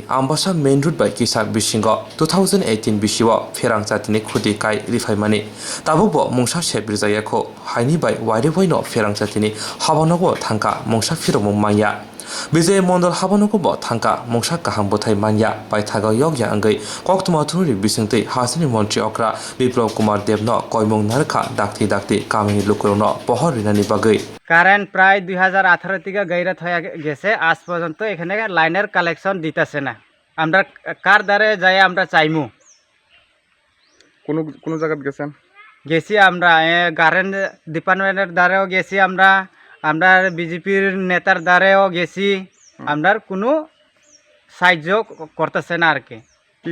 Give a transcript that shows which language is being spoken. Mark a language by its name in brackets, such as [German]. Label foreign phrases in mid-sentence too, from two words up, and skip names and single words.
[Kok Borok] ambasa [English] main road [Kok Borok] bai kisa bisingo 2018 bisiwo Swrangchatini khuti kai rifaimani tabukbo mongsa sepbirjayakho haini bai waire boino Swrangchatini habanogo thangka mongsa firomo manya Bijay Mondol habanogo thangka mongsa kaham bothai manya bai thaga yogya angai Koktwma thunuri bisingtei hasini mantri okra Koktwma devno koimong narkha dakti kamini lukurono pohor rinani bagai [Bangla] কারেন্ট প্রায় 2018 থেকে গাইরাত হয়ে গেছে আজ পর্যন্ত এখানে লাইনের কালেকশন দিতেছে না আমরা কার দ্বারে যাই আমরা চাইমু কোন জায়গায় গেছেন গেছি আমরা [English] current department's [Bangla] দ্বারেও গেছি আমরা বিজেপির নেতার দ্বারেও গেছি আমরা কোনো সাহায্য করতেছে না আর কি